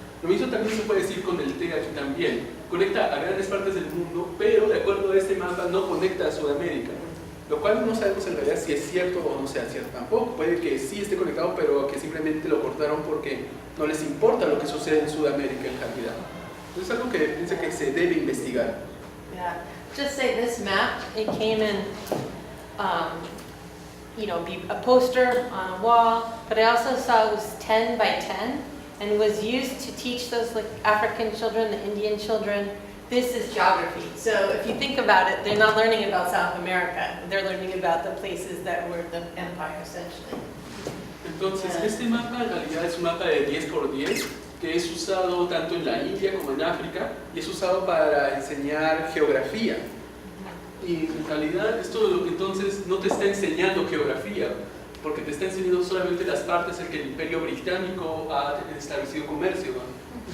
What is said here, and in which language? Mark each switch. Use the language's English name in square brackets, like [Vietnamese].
[Spanish] Lo mismo también se puede decir con el té aquí también. Conecta a grandes partes del mundo, pero de acuerdo a este mapa no conecta a Sudamérica. Lo cual no sabemos en realidad si es cierto o no sea cierto tampoco. Puede que sí esté conectado, pero que simplemente lo cortaron porque no les importa lo que sucede en Sudamérica en realidad. Entonces es algo que piensa que se debe investigar. [English] Yeah, just say this map, it came in, a poster on a wall, but I also saw it was 10 by 10 and was used to teach those African children, the Indian children. This is geography. So if you think about it, they're not learning about South America. They're learning about the places that were the empire, essentially. [Spanish] Entonces, este mapa en realidad es un mapa de 10 por 10 que es usado tanto en la India como en África y es usado para enseñar geografía. Y en realidad esto entonces no te está enseñando geografía, porque te está enseñando solamente las partes en que el Imperio Británico ha establecido comercio, ¿no?